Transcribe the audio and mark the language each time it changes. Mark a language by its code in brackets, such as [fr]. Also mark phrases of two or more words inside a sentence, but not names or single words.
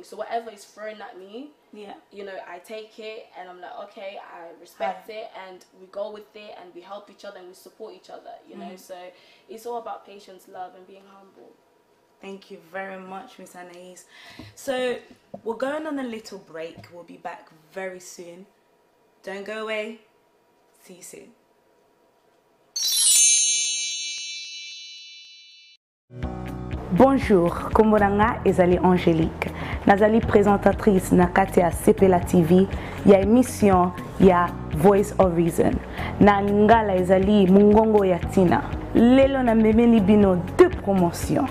[en] So whatever is thrown at me, you know, I take it and I'm like, okay, I respect it, and we go with it, and we help each other and we support each other, you know. So it's all about patience, love, and being humble. Thank you very much, Miss Anais. So we're going on a little break. We'll be back very soon. Don't go away. See you soon. [ln] Bonjour, komboranga ezali Angelique. Nazali présentatrice na kati ya Sepela TV ya émission ya Voice of Reason. Na lingala ezali mungongo ya Tina. Lelo na memeli bino [fr] deux promotions.